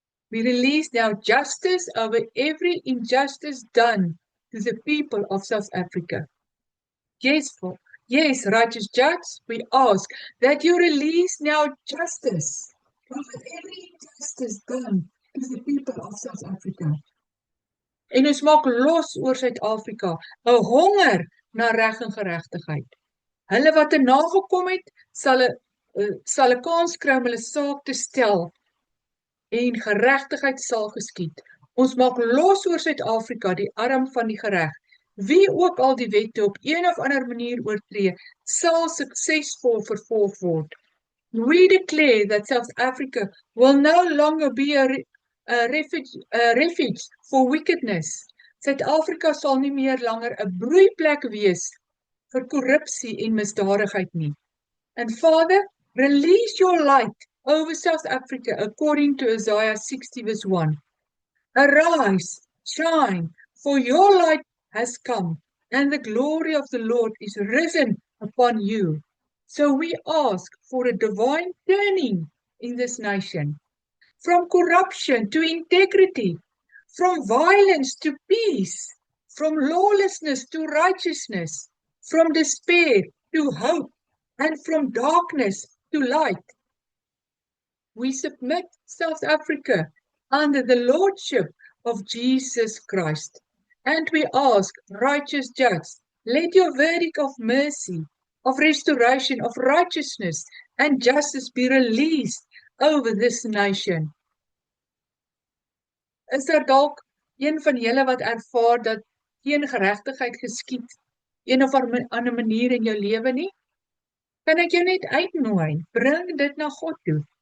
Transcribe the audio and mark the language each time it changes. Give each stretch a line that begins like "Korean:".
English: We release now justice over every injustice done to the people of South Africa. Yes, righteous judge, we ask that you release now justice over every injustice done to the people of South Africa.
Afrikaans: En ons maak los oor Suid-Afrika 'n honger na reg en geregtigheid. Hulle wat er nagekom het, sal 'n kans kry om hulle saak te stel en geregtigheid sal geskied. Ons maak los oor Suid-Afrika die arm van die gereg. Wie ook al die wette op een of ander manier oortree, sal suksesvol vervolg word.
English: We declare that South Africa will no longer be a refuge for wickedness.
Afrikaans: Suid-Afrika sal nie meer langer 'n broeiplek wees vir korrupsie en misdadigheid nie.
English: And Father, release your light over South Africa according to Isaiah 60 verse 1. Arise, shine, for your light has come, and the glory of the Lord is risen upon you. So we ask for a divine turning in this nation, from corruption to integrity, from violence to peace, from lawlessness to righteousness, from despair to hope, and from darkness to light. We submit South Africa under the lordship of Jesus Christ. And we ask, righteous judge, let your verdict of mercy, of restoration, of righteousness and justice be released over this nation.
Afrikaans: Is daar dalk een van julle wat ervaar dat geen geregtigheid geskied een of ander manier in jou lewe nie? Kan ek jou net uitnooi, bring dit na God toe.